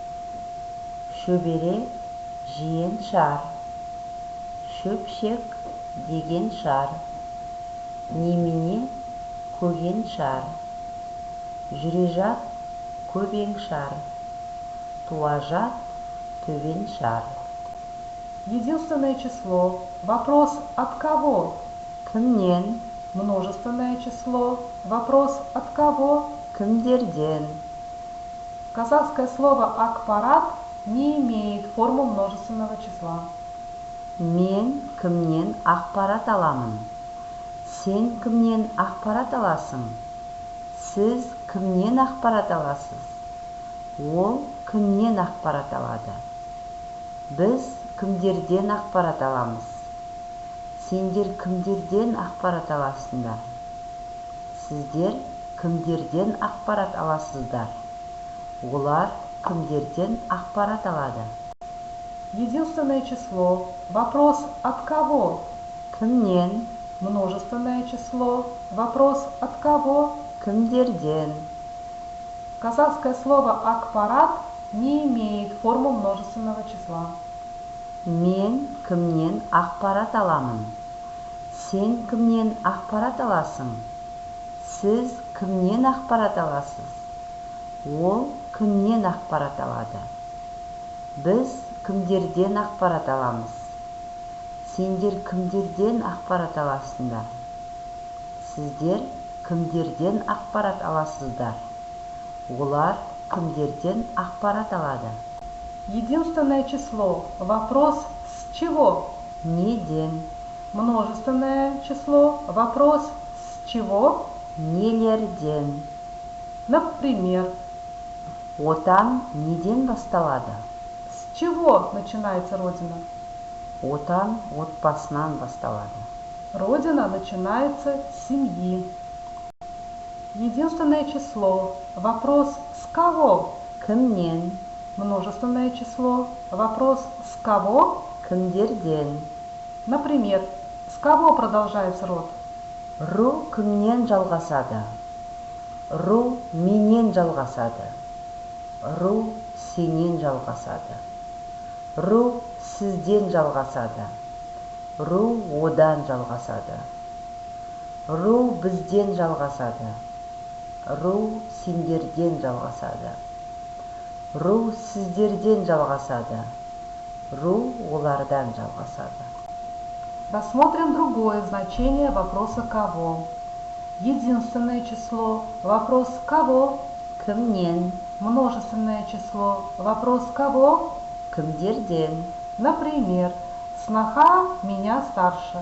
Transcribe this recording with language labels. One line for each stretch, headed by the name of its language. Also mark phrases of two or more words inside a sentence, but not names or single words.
Kazakh: Шөбере, жиен шар. Шөпшек деген шар. Немене, көген шар. Жүрежат, көбең шар. Туажат, төбен шар.
Russian: Единственное число. Вопрос от кого?
Kazakh: Кімнен?
Russian: Множественное число. Вопрос от кого?
Kazakh: Кімдерден?
Russian: Казахское слово «акпарат» не имеет формы множественного числа.
Kazakh: Мен кімнен ақпарат аламын? Сен кімнен ақпарат аласың? Сіз кімнен ақпарат аласыз? Ол кімнен ақпарат алады? Біз кімдерден ақпарат аламыз? Сендер кімдерден ақпарат аласыңдар? Сіздер кімдерден ақпарат аласыздар? Олар кімдерден ақпарат алады?
Russian: Единственное число. Вопрос от кого?
Kazakh: Кімнен?
Russian: Множественное число. Вопрос от кого?
Kazakh: Кімдерден?
Russian: Казахское слово «акпарат» не имеет формы множественного числа.
Kazakh: Мен кімнен ақпарат аламын? Сен кімнен ақпарат аласың? Сіз кімнен ақпарат аласыз? Ол кімнен ақпарат алады? Біз кімдерден ақпарат аламыз? Сендер кімдерден ақпарат аласыңдар? Сіздер кімдерден ақпарат аласыздар? Олар кімдерден ақпарат алады?
Russian: Единственное число. Вопрос с чего?
Kazakh: Неден?
Russian: Множественное число. Вопрос с чего?
Kazakh: Нелерден?
Russian: Например,
Kazakh: Отан неден басталады?
Russian: с чего начинается Родина?
Kazakh: Отан отбасынан басталады.
Russian: Родина начинается с семьи. Единственное число. Вопрос с кого?
Kazakh: Кімнен?
Russian: Множественное число. Вопрос с кого?
Kazakh: Кімдерден?
Russian: Например, с кого продолжается род?
Kazakh: Ру кімнен жалғасады? Ру менен жалғасады. Ру сенен жалғасады. Ру сізден жалғасады. Ру одан жалғасады. Ру бізден жалғасады. Ру сендерден жалғасады. Ру сіздерден жалғасады. Ру олардан жалғасады.
Russian: Рассмотрим другое значение вопроса «кого». Единственное число. Вопрос «кого».
Kazakh: Кімнен?
Russian: Множественное число. Вопрос «кого».
Kazakh: Кімдерден?
Russian: Например, сноха меня старше.